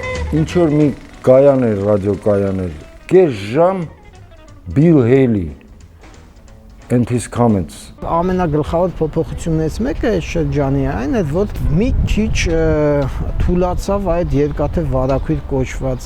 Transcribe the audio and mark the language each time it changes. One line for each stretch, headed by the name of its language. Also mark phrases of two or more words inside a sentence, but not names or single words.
Armenian: ինչ որ մի կայան էր, ռադիոկայան էր, կես ժամ Bill Haley and his comments. Ամենագլխավոր փոփոխություններից մեկը այս շրջանի այն է, որ մի քիչ թուլացավ այդ երկաթե վարակույր կոչված